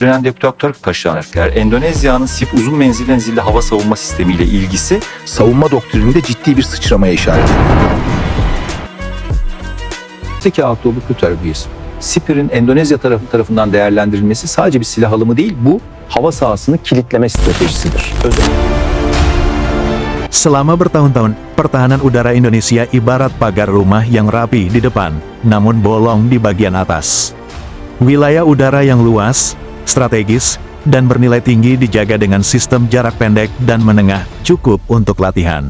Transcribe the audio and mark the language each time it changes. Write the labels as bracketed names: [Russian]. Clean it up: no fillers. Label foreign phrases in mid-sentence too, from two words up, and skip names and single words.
[Turkish] Bülent Doktor Kaşaner, Endonezya'nın SIP uzun menzilli hava savunma sistemiyle ilgisi savunma doktrininde ciddi bir sıçramaya işaret ediyor. Zeki Akdoğlu terbiyesi. SIP'in Endonezya tarafından değerlendirilmesi sadece bir silah alımı değil, bu hava sahasını kilitleme stratejisidir. [Indonesian] Selama bertahun-tahun, pertahanan udara Indonesia ibarat pagar rumah yang rapi di depan, namun bolong di bagian atas. Wilayah udara yang luas, strategis, dan bernilai tinggi dijaga dengan sistem jarak pendek dan menengah cukup untuk latihan.